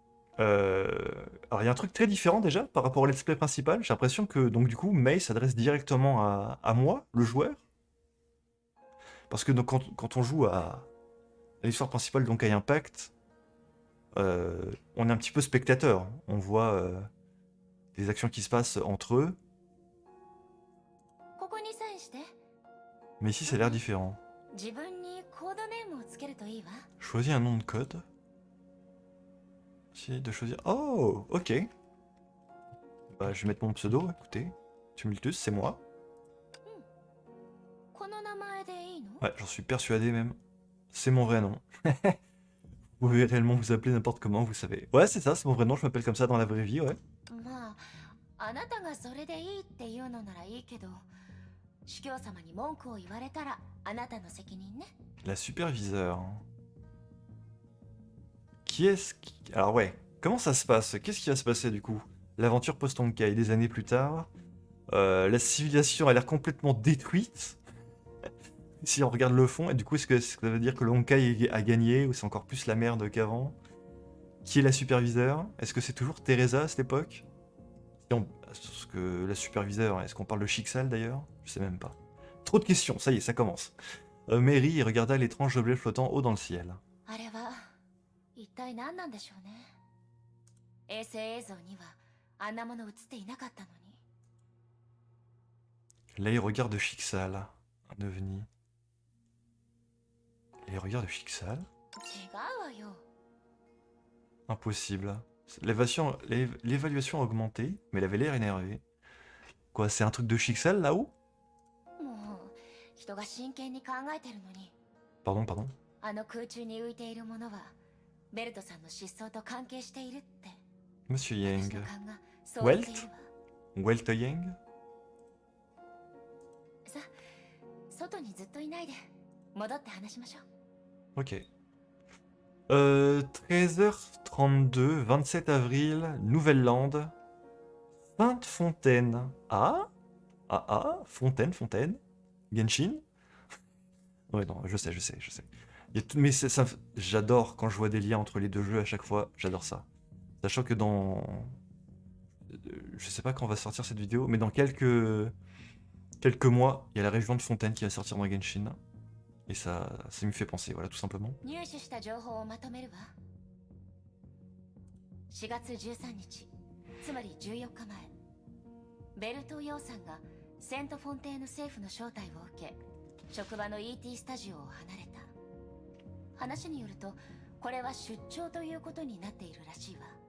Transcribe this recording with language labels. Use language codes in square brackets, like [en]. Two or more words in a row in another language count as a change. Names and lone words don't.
[fr] Alors il y a un truc très différent déjà par rapport au [en] let's play [fr] principal. J'ai l'impression que donc du coup Mei s'adresse directement à moi, le joueur. Parce que donc, quand on joue à l'histoire principale donc à Impact, on est un petit peu spectateur. On voit les actions qui se passent entre eux. [ja] ここにサインして。 [fr] Mais ici ça a l'air différent. [ja] 自分にコードネームをつけるといいわ。 [fr] Choisis un nom de code. Essayer de choisir. Oh, ok. Bah, je vais mettre mon pseudo, écoutez. Tumultus, c'est moi. [ja] この名前でいいの？ [fr] Ouais, j'en suis persuadé même. C'est mon vrai nom. Vous pouvez réellement vous appeler n'importe comment, vous savez. Ouais, c'est ça, c'est mon vrai nom, je m'appelle comme ça dans la vraie vie, ouais. [ja] まあ、あなたがそれでいいっていうのならいいけど、司教様に文句を言われたらあなたの責任ね。 [fr] La superviseure. Qui est-ce qui... Alors ouais, comment ça se passe? Qu'est-ce qui va se passer du coup? L'aventure post-Honkai, des années plus tard. La civilisation a l'air complètement détruite. Si on regarde le fond, et du coup, est-ce que ça veut dire que le Honkai a gagné ou c'est encore plus la merde qu'avant? Qui est la superviseure? Est-ce que c'est toujours Teresa à cette époque? Parce que la superviseure, est-ce qu'on parle de Chixal d'ailleurs? Je sais même pas. Trop de questions, ça y est, ça commence. Mary regarda l'étrange objet flottant haut dans le ciel. [ja] あれは一体何なんでしょうね。衛星映像にはあんなもの映っていなかったのに。 [fr] Les regards de Chixal, un ovni. Les regards de Chixal? [ja] 違うわよ。 [fr] Impossible. L'évaluation a augmenté, mais elle avait l'air énervée. Quoi, c'est un truc de Chixal là-haut? [ja] もう人が真剣に考えてるのに、 [fr] Pardon, pardon. [ja] あの空中に浮いているものはベルトさんの失踪と関係しているって。 [fr] Monsieur [ja] 私 Yang. の勘がそう言っているわ。 Welt Yang? さ、外にずっといないで戻って話しましょう。 [fr] Ok. 13h32, 27 avril, Nouvelle-Lande, Sainte-Fontaine. Ah? Ah ah? Fontaine, Fontaine? Genshin? Ouais, non, je sais. Il y a mais ça, j'adore quand je vois des liens entre les deux jeux à chaque fois, j'adore ça. Sachant que dans... Je sais pas quand va sortir cette vidéo, mais dans quelques mois, il y a la région de Fontaine qui va sortir dans Genshin. Et ça me fait penser, voilà, tout simplement. [ja] 入手した情報をまとめるわ。4月13日、つまり14日前、ベルト・ヨーさんがセント・フォンテーヌ政府の招待を受け、職場の ET スタジオを離れた。話によると、これは出張ということになっているらしいわ。